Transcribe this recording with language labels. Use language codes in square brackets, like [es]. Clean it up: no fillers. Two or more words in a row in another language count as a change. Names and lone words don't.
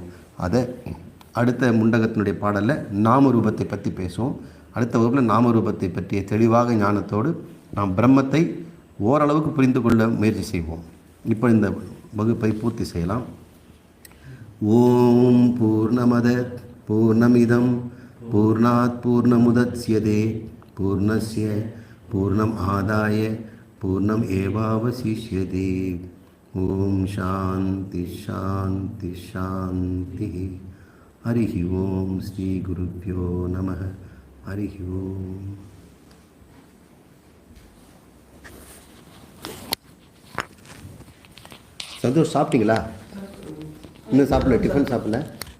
[ta] அதை அடுத்த முண்டகத்தினுடைய பாடலில் நாமரூபத்தை பற்றி பேசுவோம். அடுத்த வகுப்பில் நாமரூபத்தை பற்றிய தெளிவாக ஞானத்தோடு நாம் பிரம்மத்தை ஓரளவுக்கு புரிந்து கொள்ள முயற்சி செய்வோம். இப்போ இந்த வகுப்பை பூர்த்தி செய்யலாம். [sa] ओम् पूर्णमदः पूर्णमिदं पूर्णात् पूर्णमुदच्यते पूर्णस्य पूर्णम् आदाय पूर्णम् एवावशिष्यते. ओम् शान्तिः शान्तिः शान्तिः. हरिः ओम् श्री गुरुभ्यो नमः. हरिः ओम्. [ta] சந்தோஷ், சாப்பிட்டீங்களா? இன்னும் சாப்பிடல? டிஃபன் சாப்பிடல?